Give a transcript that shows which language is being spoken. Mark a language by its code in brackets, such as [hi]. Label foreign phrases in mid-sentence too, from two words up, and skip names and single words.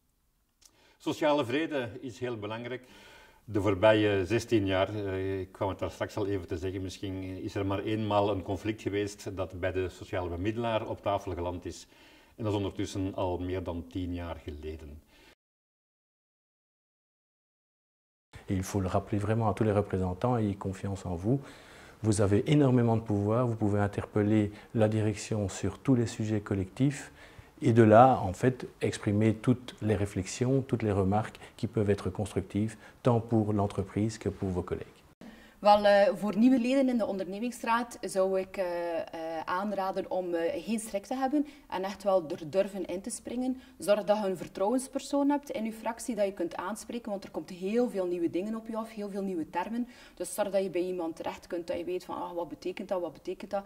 [nl] Sociale vrede is heel belangrijk. De voorbije 16 jaar, ik kwam het daar straks al even te zeggen, misschien is er maar eenmaal een conflict geweest dat bij de sociale bemiddelaar op tafel geland is. En dat is ondertussen al meer dan 10 jaar geleden. [fr] Et il faut le rappeler vraiment à tous les représentants, ayez confiance en vous. Vous avez énormément de pouvoir, vous pouvez interpeller la direction sur tous les sujets collectifs et de là, en fait, exprimer toutes les réflexions, toutes les remarques qui peuvent être constructives, tant pour l'entreprise que pour vos collègues. [nl] Wel, voor nieuwe leden in de ondernemingsraad zou ik aanraden om geen schrik te hebben en echt wel er durven in te springen. Zorg dat je een vertrouwenspersoon hebt in je fractie dat je kunt aanspreken, want er komt heel veel nieuwe dingen op je af, heel veel nieuwe termen. Dus zorg dat je bij iemand terecht kunt, dat je weet van wat betekent dat, wat betekent dat.